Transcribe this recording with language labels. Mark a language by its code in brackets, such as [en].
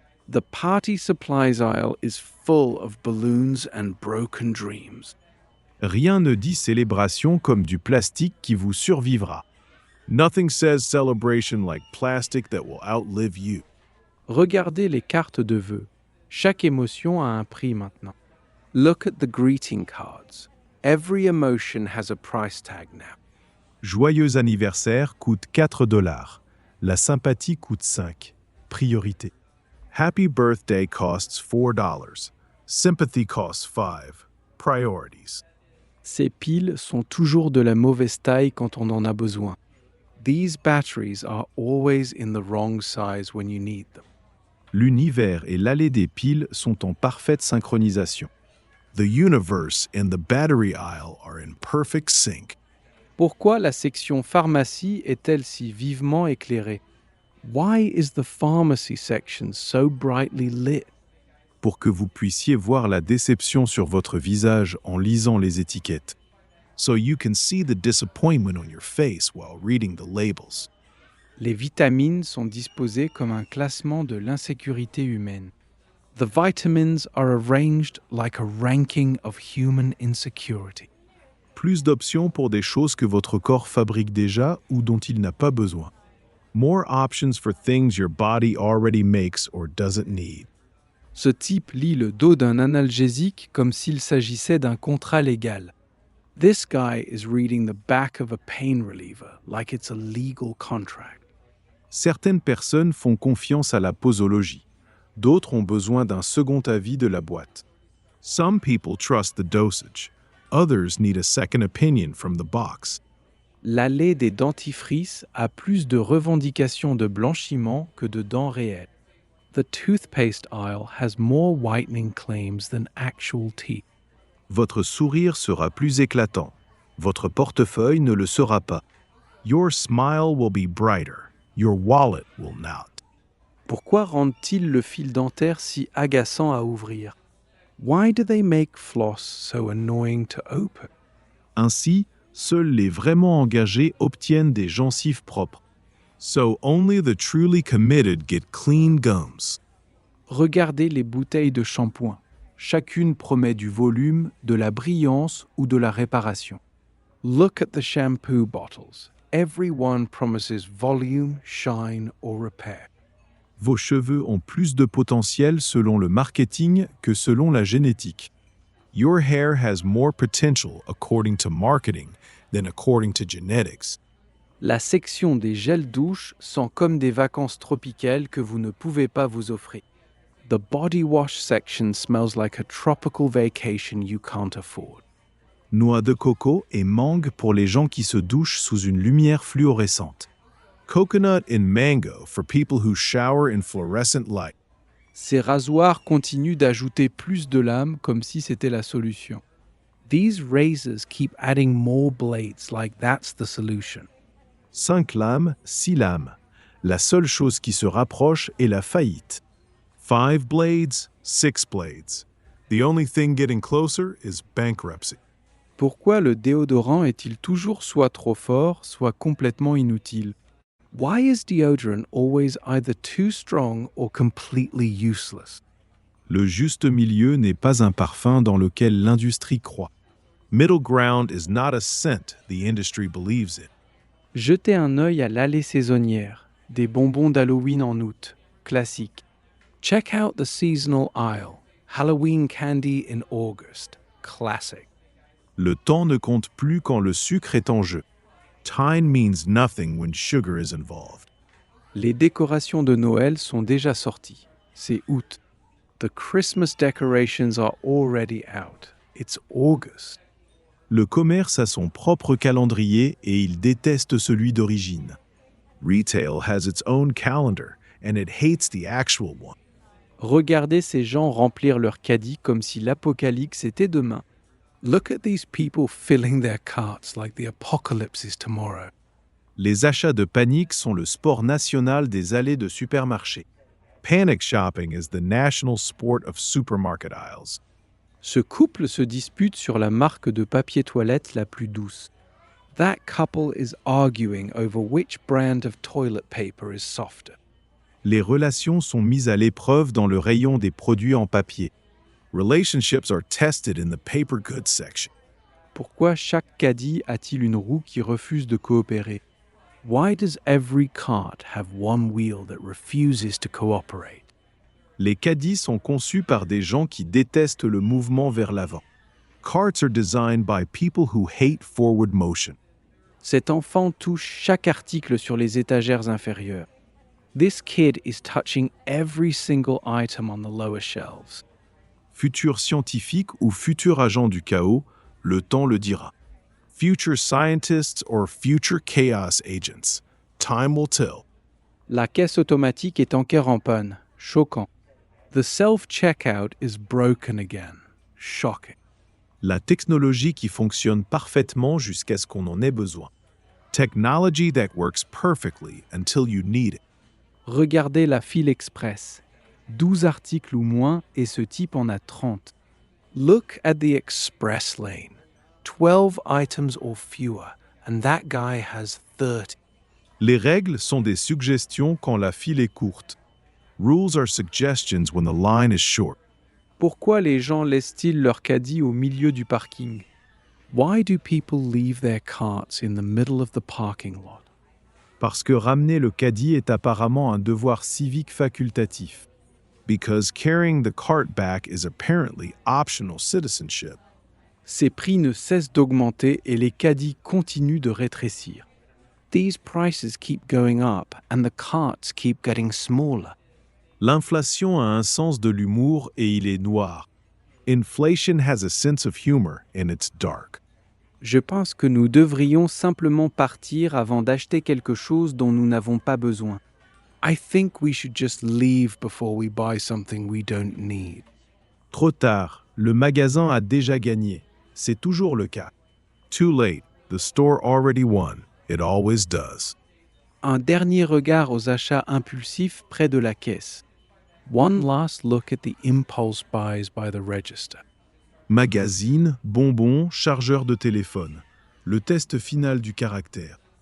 [en] The party supplies aisle is full of balloons and broken dreams. [fr] Rien ne dit célébration comme du plastique qui vous survivra. [en] Nothing says celebration like plastic that will outlive you. [fr] Regardez les cartes de vœux. Chaque émotion a un prix maintenant. [en] Look at the greeting cards. Every emotion has a price tag now. [fr] Joyeux anniversaire coûte $4. La sympathie coûte 5. Priorité. [en] Happy birthday costs $4. Sympathy costs 5. Priorities. [fr] Ces piles sont toujours de la mauvaise taille quand on en a besoin. [en] These batteries are always in the wrong size when you need them. [fr] L'univers et l'allée des piles sont en parfaite synchronisation. [en] The universe and the battery aisle are in perfect sync. [fr] Pourquoi la section pharmacie est-elle si vivement éclairée? [en] Why is the pharmacy section so brightly lit? [fr] Pour que vous puissiez voir la déception sur votre visage en lisant les étiquettes. [en] So you can see the disappointment on your face while reading the labels. [fr] Les vitamines sont disposées comme un classement de l'insécurité humaine. [en] The vitamins are arranged like a ranking of human insecurity. [fr] Plus d'options pour des choses que votre corps fabrique déjà ou dont il n'a pas besoin. [en] More options for things your body already makes or doesn't need. [fr] Ce type lit le dos d'un analgésique comme s'il s'agissait d'un contrat légal. [en] This guy is reading the back of a pain reliever like it's a legal contract. [fr] Certaines personnes font confiance à la posologie. D'autres ont besoin d'un second avis de la boîte. [en] Some people trust the dosage. Others need a second opinion from the box. [fr] L'allée des dentifrices a plus de revendications de blanchiment que de dents réelles. [en] The toothpaste aisle has more whitening claims than actual teeth. [fr] Votre sourire sera plus éclatant. Votre portefeuille ne le sera pas. [en] Your smile will be brighter. Your wallet will not. [fr] Pourquoi rendent-ils le fil dentaire si agaçant à ouvrir? [en] Why do they make floss so annoying to open? [fr] Ainsi, seuls les vraiment engagés obtiennent des gencives propres. [en] So only the truly committed get clean gums. [fr] Regardez les bouteilles de shampoing. Chacune promet du volume, de la brillance ou de la réparation. [en] Look at the shampoo bottles. Every one promises volume, shine or repair. [fr] Vos cheveux ont plus de potentiel selon le marketing que selon la génétique. [en] Your hair has more potential according to marketing than according to genetics. [fr] La section des gels douches sent comme des vacances tropicales que vous ne pouvez pas vous offrir. [en] The body wash section smells like a tropical vacation you can't afford. [fr] Noix de coco et mangue pour les gens qui se douchent sous une lumière fluorescente. [en] Coconut and mango for people who shower in fluorescent light. [fr] Ces rasoirs continuent d'ajouter plus de lames comme si c'était la solution. [en] These razors keep adding more blades like that's the solution. [fr] 5 lames, 6 lames. La seule chose qui se rapproche est la faillite. [en] 5 blades, 6 blades. The only thing getting closer is bankruptcy. [fr] Pourquoi le déodorant est-il toujours soit trop fort, soit complètement inutile? [en] Why is deodorant always either too strong or completely useless? [fr] Le juste milieu n'est pas un parfum dans lequel l'industrie croit. [en] Middle ground is not a scent the industry believes in. [fr] Jetez un œil à l'allée saisonnière, des bonbons d'Halloween en août, classique. [en] Check out the seasonal aisle, Halloween candy in August, classic. [fr] Le temps ne compte plus quand le sucre est en jeu. [en] Time means nothing when sugar is involved. [fr] Les décorations de Noël sont déjà sorties, c'est août. [en] The Christmas decorations are already out, it's August. [fr] Le commerce a son propre calendrier et il déteste celui d'origine. [en] Retail has its own calendar and it hates the actual one. [fr] Regardez ces gens remplir leur caddie comme si l'apocalypse était demain. [en] Look at these people filling their carts like the apocalypse is tomorrow. [fr] Les achats de panique sont le sport national des allées de supermarchés. [en] Panic shopping is the national sport of supermarket aisles. [fr] Ce couple se dispute sur la marque de papier toilette la plus douce. [en] That couple is arguing over which brand of toilet paper is softer. [fr] Les relations sont mises à l'épreuve dans le rayon des produits en papier. [en] Relationships are tested in the paper goods section. [fr] Pourquoi chaque caddie a-t-il une roue qui refuse de coopérer? [en] Why does every cart have one wheel that refuses to cooperate? [fr] Les caddies sont conçus par des gens qui détestent le mouvement vers l'avant. [en] Carts are designed by people who hate forward motion. [fr] Cet enfant touche chaque article sur les étagères inférieures. [en] This kid is touching every single item on the lower shelves. [fr] Futur scientifique ou futur agent du chaos, le temps le dira. [en] Future scientists or future chaos agents, time will tell. [fr] La caisse automatique est encore en panne. Choquant. [en] The self-checkout is broken again. Shocking. [fr] La technologie qui fonctionne parfaitement jusqu'à ce qu'on en ait besoin. [en] Technology that works perfectly until you need it. [fr] Regardez la file express. 12 articles ou moins et ce type en a 30. [en] Look at the express lane. 12 items or fewer, and that guy has 30. [fr] Les règles sont des suggestions quand la file est courte. [en] Rules are suggestions when the line is short. [fr] Pourquoi les gens laissent-ils leur caddie au milieu du parking? [en] Why do people leave their carts in the middle of the parking lot? [fr] Parce que ramener le caddie est apparemment un devoir civique facultatif. [en] Because carrying the cart back is apparently optional citizenship. [fr] Ces prix ne cessent d'augmenter et les caddies continuent de rétrécir. [en] These prices keep going up and the carts keep getting smaller. [fr] L'inflation a un sens de l'humour et il est noir. [en] Inflation has a sense of humor and it's dark. [fr] Je pense que nous devrions simplement partir avant d'acheter quelque chose dont nous n'avons pas besoin. [en] I think we should just leave before we buy something we don't need. [fr] Trop tard, le magasin a déjà gagné. C'est toujours le cas. [en] Too late, the store already won. It always does. [fr] Un dernier regard aux achats impulsifs près de la caisse. [en] One last look at the impulse buys by the register. [fr] Magazine, bonbons, chargeur de téléphone. Le test final du caractère.